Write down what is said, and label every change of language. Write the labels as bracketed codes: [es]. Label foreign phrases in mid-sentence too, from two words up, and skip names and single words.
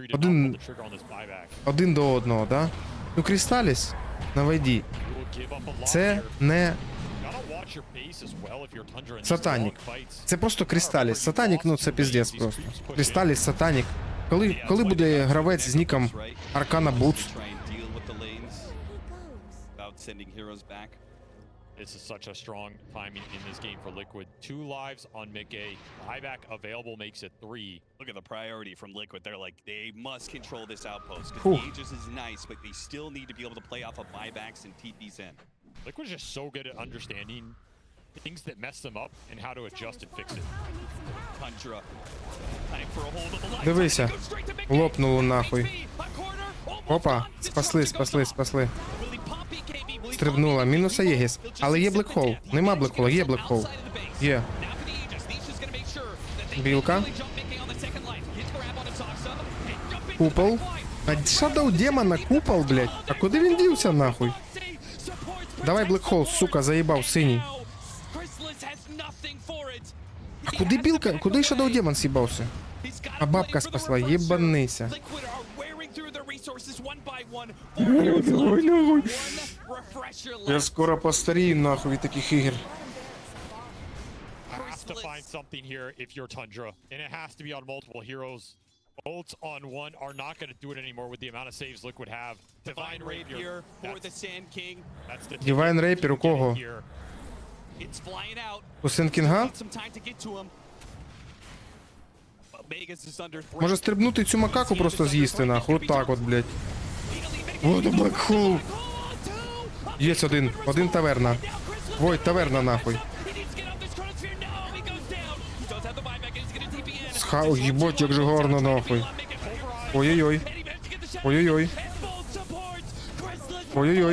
[uk] Один до одного, да? Ну Кристаліс на вайді. Це не Сатанік. Це просто Кристаліс. Сатанік, ну це піздець просто. Кристаліс, Сатанік. Коли буде гравець з ніком Аркана Бутс? [en] This is such a strong timing in this game for Liquid. 2 lives on mid-A. Buyback available makes it 3. Look at the priority from Liquid. They're like, they must control this outpost. Because the Aegis is nice, but they still need to be able to play off of buybacks and TPs in. Liquid's just so good at understanding things that mess them up and how to adjust and fix it. Tundra. Time for a hold of the line. [uk] Дивися. Лопнуло нахуй. [ru] Опа, спасли, спасли, спасли. [uk] Стрибнула. Мінус Аєгіс. Але є блекхол. Нема блекхола, є блекхол. Є. Білка. Купол. А Shadow демона купол, блядь. А куди він дівся нахуй? Давай блекхол, сука, заїбав, синій. А куди білка? Куди Shadow демон з'їбався? А бабка спасла, єбанися. Ой, нахуй. Я скоро постарію нахуй від таких ігор. [en] Have to find something here if you're Tundra, and it has to be on multiple heroes. Ults on one are not going to do it anymore with the amount of saves Liquid have. Divine Rapier for the Sand King. [uk] Divine Rapier у кого? У Sand King'а? Може стрибнути цю макаку просто з'їсти нахуй, отак от, блядь. [en] What a black hole. [uk] Єсть один. Один таверна. Войт, таверна нахуй. Єбать, як же гарно нахуй. Ой-ой-ой. Ой-ой-ой. Ой-ой-ой.